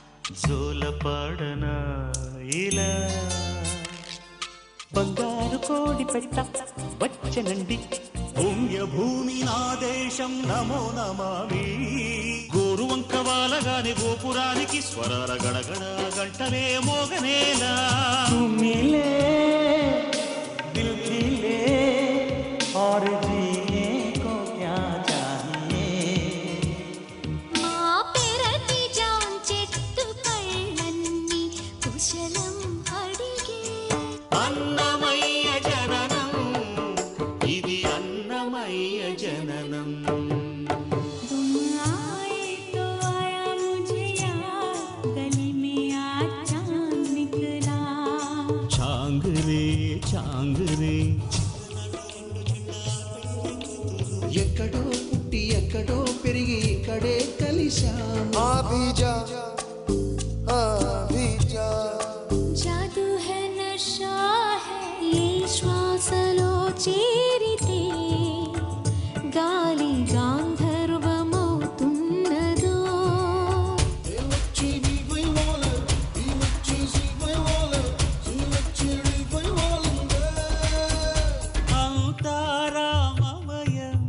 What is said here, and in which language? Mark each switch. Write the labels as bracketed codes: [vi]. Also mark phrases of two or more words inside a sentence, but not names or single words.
[te] జోలపాడనా ఇలా బంగారు కోడి పెట్ట వచ్చనండి పుణ్య భూమి నా దేశం నమో నమామి గోరువంక వాలగాని గోపురానికి స్వరాల గడగడ గంటలే మోగనేలా [hi] मिले दिल खिले और जीने को क्या चाहिए [te] మా పెరటి జాన్ చెట్టు పళ్ళన్నీ కుశలం అడిగే అన్నమయ్య జననం ఇది అన్నమయ్య జననం [hi] तुम आए तो आया मुझे याद गली में आज चांद निकला [te] చాంగురే చాంగురే ఎక్కడో పుట్టి ఎక్కడో పెరిగి ఇక్కడే కలిశాం [hi] आ भी जा आ भी जा जादू है नशा है ये [te] శ్వాసలో చేరితే గాలి గాంధర్వమవుతున్నదో అంతారామమయం